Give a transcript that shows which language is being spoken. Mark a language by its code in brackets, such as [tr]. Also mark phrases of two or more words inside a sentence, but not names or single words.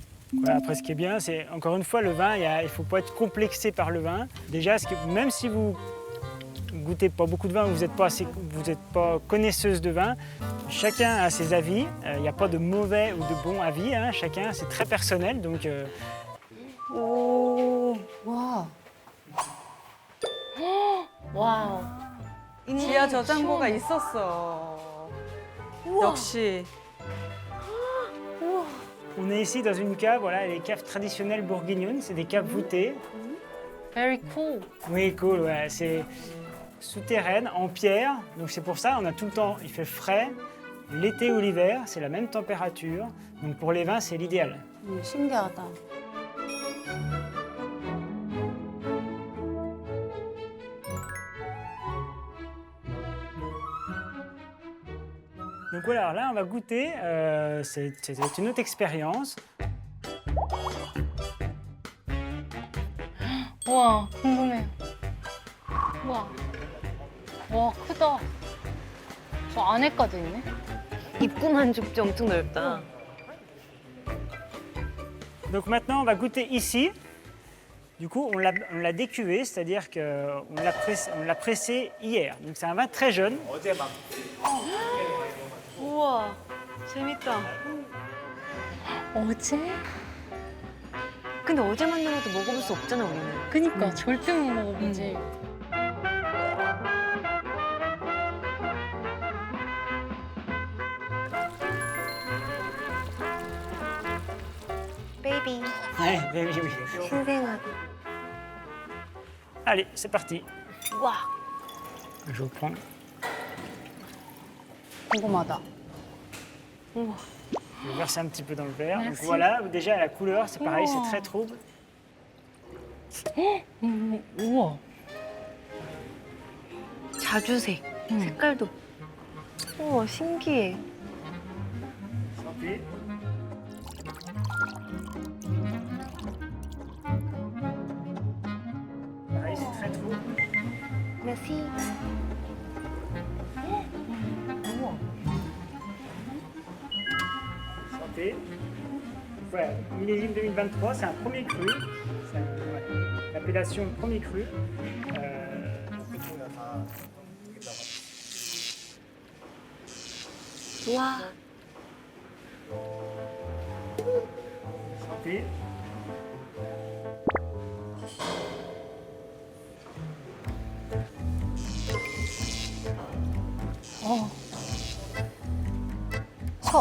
[fr] Voilà, après, ce qui est bien, c'est encore une fois le vin, il ne faut pas être complexé par le vin. Déjà, même si vous goûtez pas beaucoup de vin, vous n'êtes pas connaisseuse de vin, chacun a ses avis. Il n'y a pas de mauvais ou de bons avis. Hein. Chacun, c'est très personnel. Donc, [ko] 오, 와. 와우. 지하 저장고가 있었어. 역시. [fr] on est ici dans une cave, voilà, les caves traditionnelles bourguignonnes, c'est des caves voûtées. [en] Very cool. [fr] Oui, cool, ouais, c'est souterraine, en pierre. Donc c'est pour ça, on a tout le temps, il fait frais. L'été ou l'hiver, c'est la même température. Donc pour les vins, c'est l'idéal. [ko] 신기하다. [fr] Donc voilà, alors là, on va goûter. C'est une autre expérience. [ko] 우와, 궁금해. 우와. 와, 크다. 저 안에까지 있네. 입구만 좁지 엄청 넓다. [fr] Donc maintenant, on va goûter ici. Du coup, on l'a décuvé, c'est-à-dire qu'on l'a pressé hier. Donc c'est un vin très jeune. [ko] 우와, 재밌다. 어제? 근데 어제 만든 것도 먹어볼 수 없잖아, 우리는. 그니까 절대 못 먹어보지. 베이비. [fr] Ouais, oui. [ko] 신생아도. [fr] Allez, c'est parti. [ko] 우와. [fr] Je vous prends. [ko] 궁금하다. 우와. [fr] Je vais verser un petit peu dans le verre. Donc Merci. voilà, déjà la couleur, c'est pareil, Oh. c'est très trouble. [ko] 우와. 자주색. 색깔도. 우와, 신기해. [fr] Santé. Pareil, c'est très trouble. merci. Santé. Voilà, millésime 2023, c'est un premier cru. C'est l'appellation premier cru. [ko] 우와. [fr] Santé. [ko] 첩.